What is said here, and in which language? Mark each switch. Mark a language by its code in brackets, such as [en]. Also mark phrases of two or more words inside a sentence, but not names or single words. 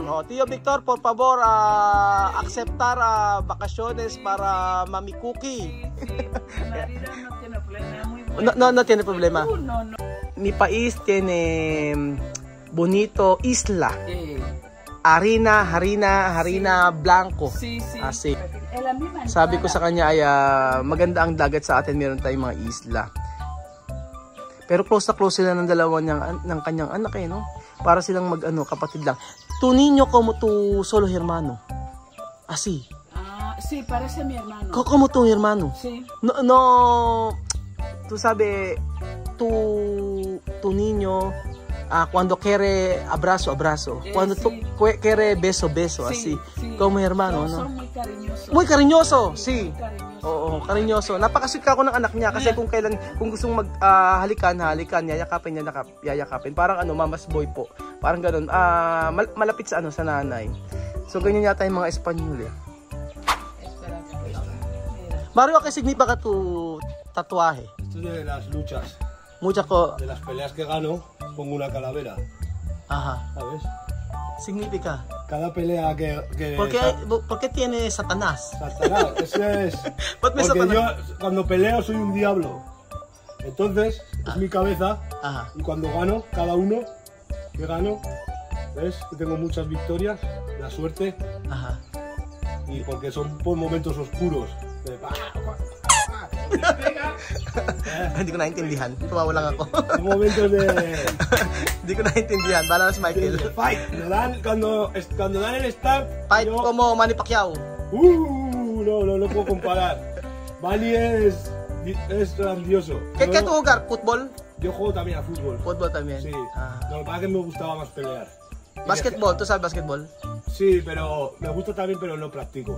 [es] Tío Víctor, por favor, aceptar vacaciones para Mami Cookie. Sí. Mi marido no tiene problema, muy bueno. No tiene problema. No. Mi país tiene bonito isla. Harina blanco. Sí. Así. [tl] Sabi ko sa kanya ay maganda ang dagat sa atin, meron tayong mga isla. Pero close sila ng dalawa ng kanyang anak no? Para silang kapatid lang. [es] Tu niño como tu solo hermano. Así. Sí, parece mi hermano. Como tu hermano. Sí. No, tú sabes, tu niño cuando quiere abrazo. Cuando tú quiere beso, así. Sí. Como hermano, no? Son muy cariñosos. Muy cariñoso, sí. Muy cariñoso. [tl] Oo, karinyoso. Napakasweet ako ng anak niya kasi kung gustong halikan, yayakapin. Parang [en] mamas boy [tl] po. Parang ganoon. Malapit sa sa nanay. So ganyan yata yung mga Espanyol Mario, [es] ¿qué significa tu tatuaje? Esto es de las luchas. De las peleas que gano, pongo una calavera. Ajá. ¿Sabes? Significa. Cada pelea que ¿Por qué tiene Satanás? Satanás, eso es. Porque yo cuando peleo soy un diablo. Entonces, es mi cabeza. Ajá. Y cuando gano, cada uno que gano, ¿ves? Que tengo muchas victorias, la suerte. Ajá. Y porque son por momentos oscuros. [tl] Hindi ko naintindihan. Tumawa lang ako. [es] Momentos de... [tl] Hindi ko naintindihan. Bala na si Michael. [es] Fight. Cuando dan el start... Fight como Manny Pacquiao. No puedo comparar. Manny es grandioso. ¿Qué tú jugar? ¿Fútbol? Yo juego también a fútbol. ¿Fútbol también? Sí. Lo que pasa es que me gustaba más pelear. ¿Básquetbol? ¿Tú sabes básquetbol? Sí, pero me gusta también, pero no practico.